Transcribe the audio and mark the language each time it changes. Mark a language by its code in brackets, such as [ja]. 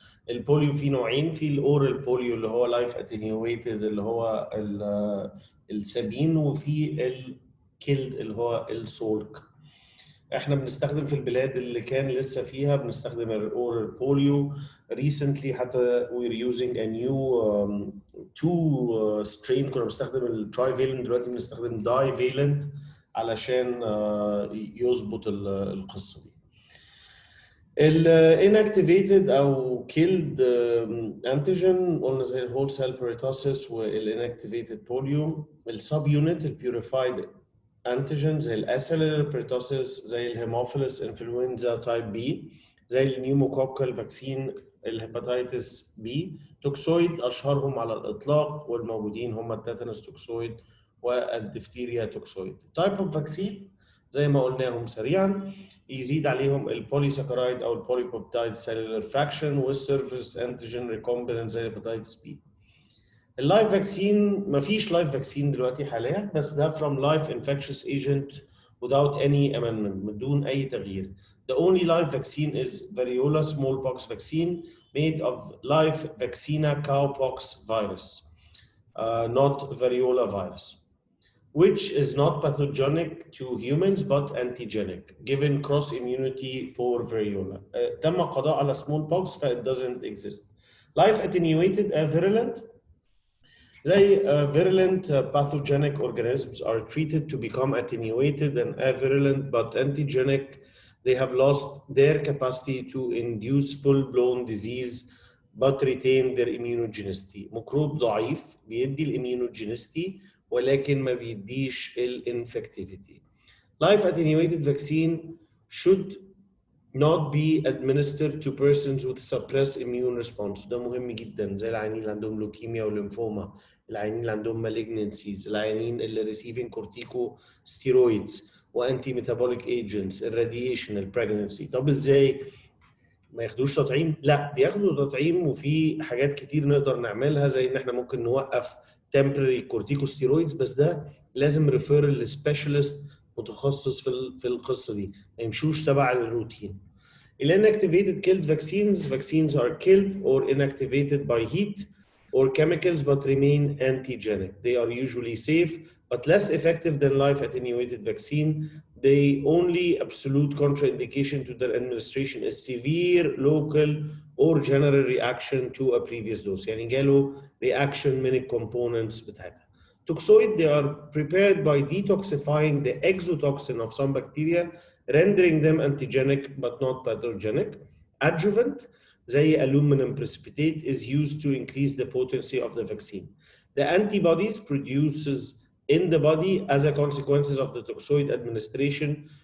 [ar] البوليو في نوعين، في الاورال بوليو اللي هو لايف اتنيويتد اللي هو السبين، وفي الكيلد اللي هو السولك. احنا بنستخدم في البلاد اللي كان لسه فيها بنستخدم الاورال بوليو. [en] recently [ar] حتى [en] we're using a new two strain. [ar] كنا بنستخدم الترايفالنت، دلوقتي بنستخدم دايفالنت علشان يظبط القصه دي. الانكتيفيتد او كيلد انتيجين قلنا زي الهول سيل بيرتوسيس والانكتيفيتد بوليو. السب يونت البيوريفايد انتيجين زي الاسيلر بيرتوسيس، زي الهيموفيلس انفلونزا تايب بي، زي النيوموكوكال فاكسين، الهيباتيتس بي. توكسويد اشهرهم على الاطلاق والموجودين هم التيتانوس توكسويد والدفتيريا توكسويد. تايب اوف فاكسين زي ما قلناهم سريعا، يزيد عليهم البوليساكرايد او البوليبوبتايد سيلولر فراكشن والسيرفيس انتيجين ريكومبيننت زي الهيباتيتس بي. اللايف فاكسين مفيش لايف فاكسين دلوقتي حاليا، بس ده [en] from live infectious agent without any amendment، [ar] بدون اي تغيير. [en] The only live vaccine is variola smallpox vaccine made of live vaccina cowpox virus, not variola virus, which is not pathogenic to humans but antigenic, given cross immunity for variola. [ar] تم القضاء على [en] smallpox ف it doesn't exist. Live attenuated virulent زي virulent pathogenic organisms are treated to become attenuated and virulent but antigenic. They have lost their capacity to induce full-blown disease but retain their immunogenicity. [ar] ميكروب ضعيف بيدي الاميونوجينيستي ولكن ما بيديش الانفكتيفيتي. [en] Live attenuated vaccine should not be administered to persons with suppressed immune response. [ar] ده مهم جدا، زي العيانين اللي عندهم لوكيميا وليمفوما، العيانين اللي عندهم malignancies، العيانين اللي receiving corticosteroids وانتي ميتابوليك ايجنتس، الراديشن، البريجنسي. طب ازاي ما ياخدوش تطعيم؟ لا، بياخدوا تطعيم، وفي حاجات كتير نقدر نعملها زي ان احنا ممكن نوقف temporary corticosteroids، بس ده لازم ريفيرال لسبيشالست متخصص في القصه دي، ما يمشوش تبع الروتين. [en] Inactivated killed vaccines are killed or inactivated by heat or chemicals but remain antigenic. They are usually safe but less effective than live attenuated vaccine. The only absolute contraindication to their administration is severe local or general reaction to a previous dose. [ar] يعني جاله reaction من الكومبوننتس بتاعتها. [en] Toxoid, they are prepared by detoxifying the exotoxin of some bacteria, rendering them antigenic but not pathogenic. Adjuvant, [ar] زي [en] aluminum precipitate, is used to increase the potency of the vaccine. The antibodies produces in the body as a consequence of the toxoid administration